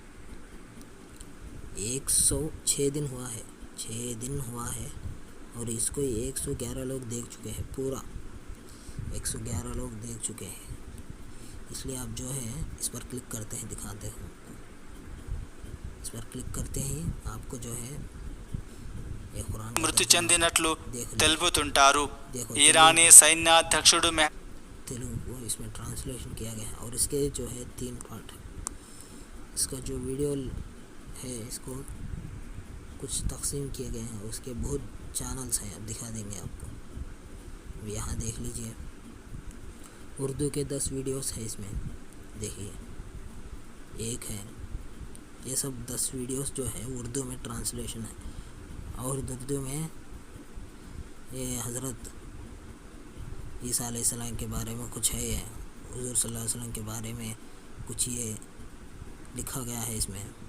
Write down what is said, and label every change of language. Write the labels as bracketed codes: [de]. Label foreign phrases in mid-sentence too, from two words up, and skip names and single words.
[ur] 106 دن ہوا ہے، 6 دن ہوا ہے، اور اس کو 111 لوگ دیکھ چکے ہیں، پورا 111 لوگ دیکھ چکے ہیں، اس لیے آپ جو ہے اس پر کلک کرتے ہیں، دکھاتے ہیں، اس پر کلک کرتے ہیں، آپ کو جو ہے یہ قرآن [te] మృతి చెందినట్లు [ur] دیکھ [te] తెలుపుతుంటారు। [ur] دیکھو [te] ఇరానీ సైన్యాధ్యక్షుడు [ur] تیلگو اس میں ٹرانسلیشن کیا گیا ہے، اور اس کے جو ہے 3 پارٹ ہے، اس کا جو ویڈیو ہے اس کو کچھ تقسیم کیے گئے ہیں، اس کے بہت چینلز ہیں، اب دکھا دیں گے آپ کو، یہاں دیکھ لیجئے اردو کے 10 ویڈیوز ہیں، اس میں دیکھیے ایک ہے، یہ سب 10 ویڈیوز جو ہے اردو میں ٹرانسلیشن ہے، اور اردو میں یہ حضرت عیسیٰ [ar] علیہ السلام [ur] کے بارے میں کچھ ہے، حضور [ar] صلی اللہ علیہ وسلم [ur] کے بارے میں کچھ یہ لکھا گیا ہے، اس میں